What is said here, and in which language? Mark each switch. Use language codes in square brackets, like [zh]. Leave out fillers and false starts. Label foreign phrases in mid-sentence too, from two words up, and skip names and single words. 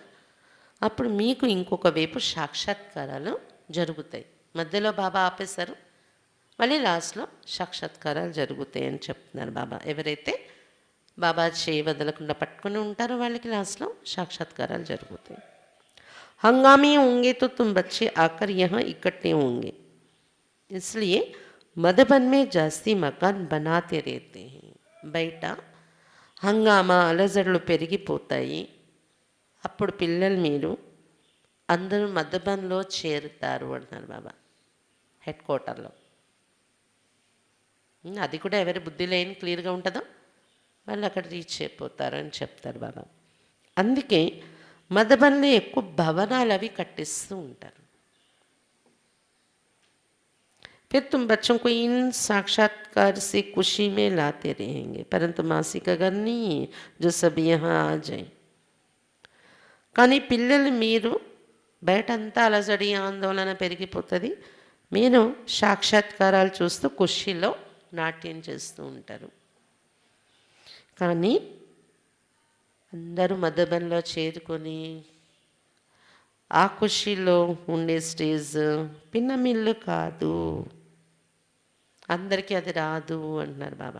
[te] అప్పుడు మీకు ఇంకొక వైపు సాక్షాత్కారాలు జరుగుతాయి. మధ్యలో బాబా ఆపేశారు, మళ్ళీ లాస్ట్లో సాక్షాత్కారాలు జరుగుతాయి అని చెప్తున్నారు బాబా. ఎవరైతే బాబా చేయి వదలకుండా పట్టుకొని ఉంటారో వాళ్ళకి లాస్ట్లో సాక్షాత్కారాలు జరుగుతాయి. [hi] हंगामी होंगे तो तुम बच्चे आकर यहाँ इकट्ठे होंगे, इसलिए मधुबन में जास्ती मकान बनाते रहते हैं. [te] బయట హంగామా అలజడులు పెరిగిపోతాయి. అప్పుడు పిల్లలు మీరు అందరూ మధుబన్లో చేరుతారు అంటున్నారు బాబా, హెడ్ క్వార్టర్లో. అది కూడా ఎవరి బుద్ధి లేని క్లియర్గా ఉంటుందో వాళ్ళు అక్కడ రీచ్ అయిపోతారు అని చెప్తారు బాబా. అందుకే మధుబన్లో ఎక్కువ భవనాలు అవి కట్టిస్తూ ఉంటారు. [hi] फिर तुम बच्चों को इन साक्षात्कार से खुशी में लाते रहेंगे, परंतु मासी का घर नहीं है जो सब यहाँ आ जाए. [te] కానీ పిల్లలు మీరు బయటంతా అలజడి ఆందోళన పెరిగిపోతుంది, మీరు సాక్షాత్కారాలు చూస్తూ ఖుషీలో నాట్యం చేస్తూ ఉంటారు. కానీ అందరూ మధుబన్లో చేరుకొని ఆ ఖుషీలో ఉండే స్టేజ్ పిన్నమిల్లు కాదు, అందరికీ అది రాదు అంటున్నారు బాబా.